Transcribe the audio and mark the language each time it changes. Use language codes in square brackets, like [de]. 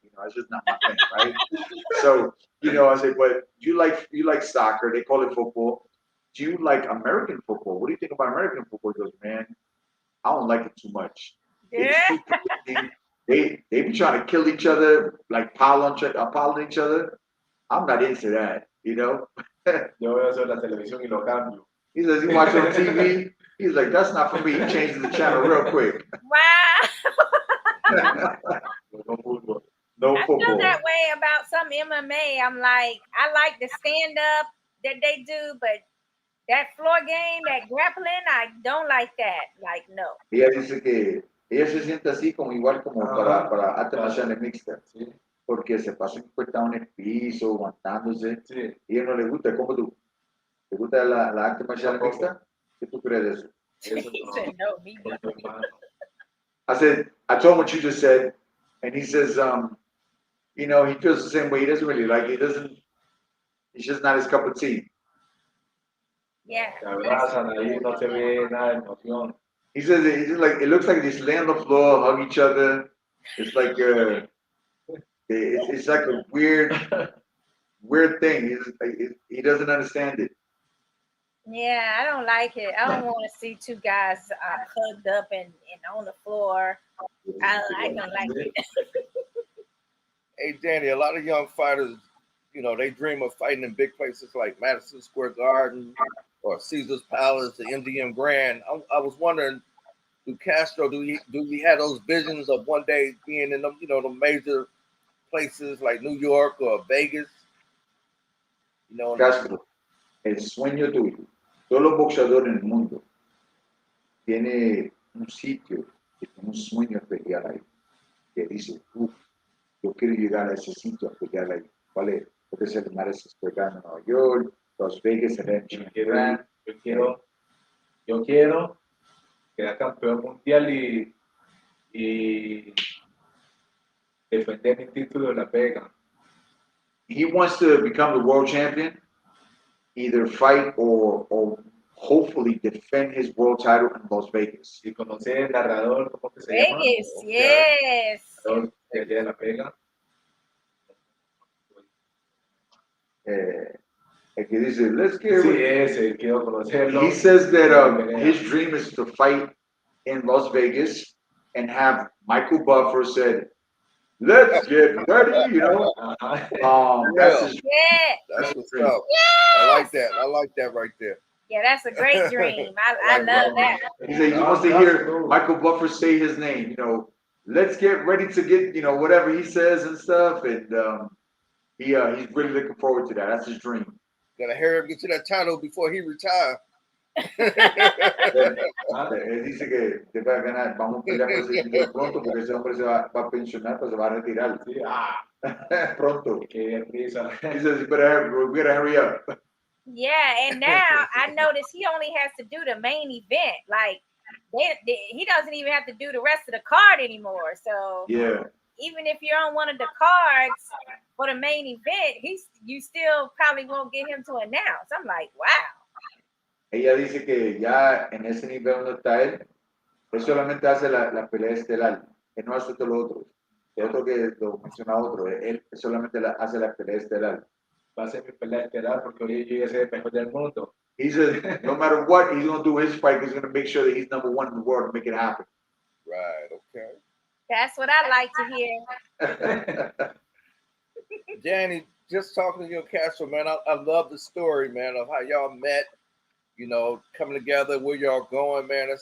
[en] It's just not my thing, right? So, I said, but you like soccer. They call it football. Do you like American football? What do you think about American football? He goes, man, I don't like it too much. Yeah. They be trying to kill each other, like pile on each other. I'm not into that, [es] Yo veo eso en la televisión y lo cambio. [en] He says he watches on TV. He's like, that's not for me. He changes the channel real quick. Wow. No football. No I football. feel that way about some MMA. I'm like, I like the stand up that they do, but that floor game, that grappling, I don't like that. Like, no. [es] Ella dice que ella se siente así como igual como para artes marciales mixtas, ¿sí? Porque se pasa encuestado en el piso, aguantándose. Sí. Y a ella no le gusta. ¿Cómo tú? ¿Te gusta la arte marcial mixta? ¿Qué tú crees de eso? [en] He said, no, me neither. I told him what you just said, and he says, he feels the same way. He doesn't really like it. It's just not his cup of tea. Yeah. He says it looks like they just lay on the floor, hug each other. It's like it's like a weird thing. He doesn't understand it. Yeah, I don't like it. I don't want to see two guys hugged up and on the floor. I don't like it. Hey, Danny, a lot of young fighters, they dream of fighting in big places like Madison Square Garden or Caesar's Palace, the MGM Grand. I was wondering, do we have those visions of one day being in the major places like New York or Vegas? [es] Castro, el sueño tuyo, todos los boxeadores en el mundo tiene un sitio, tiene un sueño especial ahí, que dice, yo quiero llegar a ese sitio a pelear ahí. ¿Cuál es? Puede ser Madison Square Garden en Nueva York, Las Vegas, yo quiero quedar campeón mundial y defender mi título de La Vega. [en] He wants to become the world champion, either fight or hopefully defend his world title in Las Vegas. [es] Y conocer el narrador, ¿cómo que se llama? [en] Vegas, yes. [es] De La Vega. El que dice, [en] let's get [es] sí, ese, quiero conocerlo. [en] He says that his dream is to fight in Las Vegas and have Michael Buffer said, let's get ready, That's his That's what's up. Yes. I like that right there. Yeah, that's a great dream. I love that. He said he wants to hear Michael Buffer say his name. You know, let's get ready to get, you know, whatever he says and stuff. And he's really looking forward to that. That's his dream. Gotta hurry up, get to that title before he retires. [es] Dice que te va a ganar, vamos a pelear por ese título pronto porque ese hombre se va a pensionar, pues se va a retirar. Sí, pronto. Qué risa. [en] He says, we gotta hurry up. Yeah, and now I notice he only has to do the main event. Like he doesn't even have to do the rest of the card anymore. So yeah, even if you're on one of the cards for the main event, you still probably won't get him to announce. I'm like, wow. [es] Ella dice que ya en ese nivel donde está él solamente hace la pelea estelar, que no hace todo lo otro. El otro que lo menciona otro, él solamente hace la pelea estelar. Va a ser mi pelea estelar porque hoy yo ya soy el mejor del mundo. [en] He said, no matter what, he's going to do his fight. He's going to make sure that he's number one in the world and make it happen. Right, okay. That's what I like to hear. Danny, just talking to you, Castro, man, I love the story, man, of how y'all met, you know, coming together, where y'all going, man.